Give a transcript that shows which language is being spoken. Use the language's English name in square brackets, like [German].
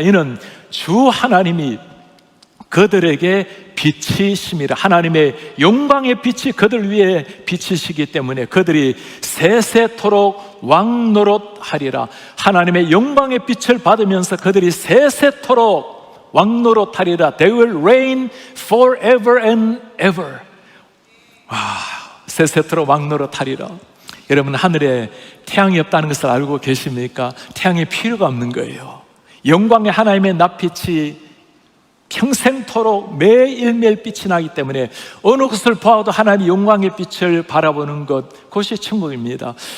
[Korean] 이는 주 하나님이 그들에게 빛이심이라. 하나님의 영광의 빛이 그들 위에 비치시기 때문에 그들이 세세토록 왕노릇하리라. 하나님의 영광의 빛을 받으면서 그들이 세세토록 왕노릇하리라. [English] They will reign forever and ever. [Korean] 세세토록 왕노릇하리라. 여러분, 하늘에 태양이 없다는 것을 알고 계십니까? 태양이 필요가 없는 거예요. 영광의 하나님의 낯빛이 평생토록 매일매일 빛이 나기 때문에 어느 것을 보아도 하나님의 영광의 빛을 바라보는 것, 그것이 천국입니다.